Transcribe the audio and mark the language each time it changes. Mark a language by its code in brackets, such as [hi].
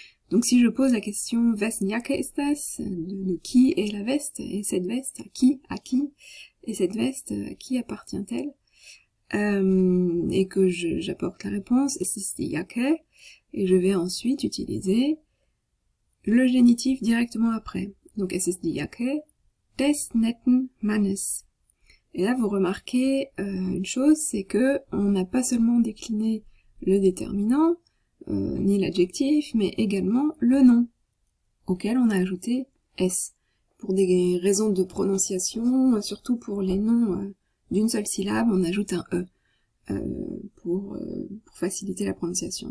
[fr] Donc si je pose la question [de] wessen Jacke ist das, [fr] de qui est la veste, et cette veste à qui, et cette veste à qui appartient-elle, et que j'apporte la réponse, [de] es ist die Jacke, [fr] et je vais ensuite utiliser le génitif directement après. [de] Donc es ist die Jacke des netten Mannes. [fr] Et là, vous remarquez une chose, c'est que on n'a pas seulement décliné le déterminant, ni l'adjectif, mais également le nom, auquel on a ajouté S. Pour des raisons de prononciation, surtout pour les noms d'une seule syllabe, on ajoute un E, pour faciliter la prononciation.